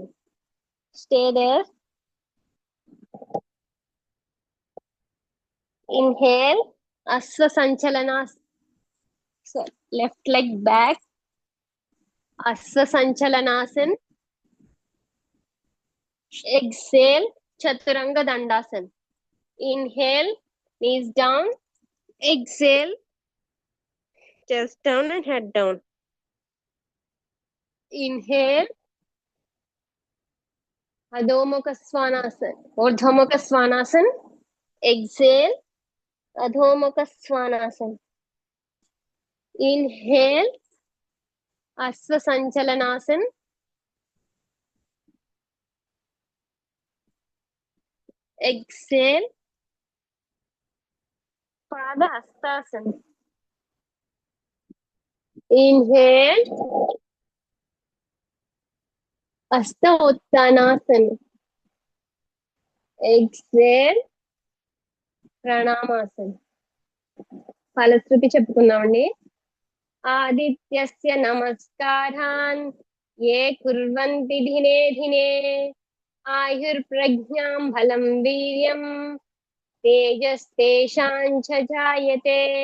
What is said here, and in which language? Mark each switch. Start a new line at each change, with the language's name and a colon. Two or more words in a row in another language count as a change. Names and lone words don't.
English: Stay there. Inhale Ashva Sanchalanas. Left leg back. Ashva Sanchalanasan. Exhale Chaturanga Dandasan. ఇన్హేల్ knees down. Exhale chest down and head down. Inhale Adho Svanasana, Urdhva Svanasana. Exhale Adho Svanasana. Inhale Asva Sanchalanasana. Exhale Pada Hastasana. Inhale Asta Uttanasana. Exhale Pranamasana.
Telugu: ఫలశ్రుతి చెప్పుకుందామండి.
Sanskrit: ఆదిత్యస్య నమస్కారాన్ ఏ కుర్వంతి దినే దినే ఆయుర్ప్రజ్ఞాం బలం వీర్యం తేజస్తేషాం చ జాయతే.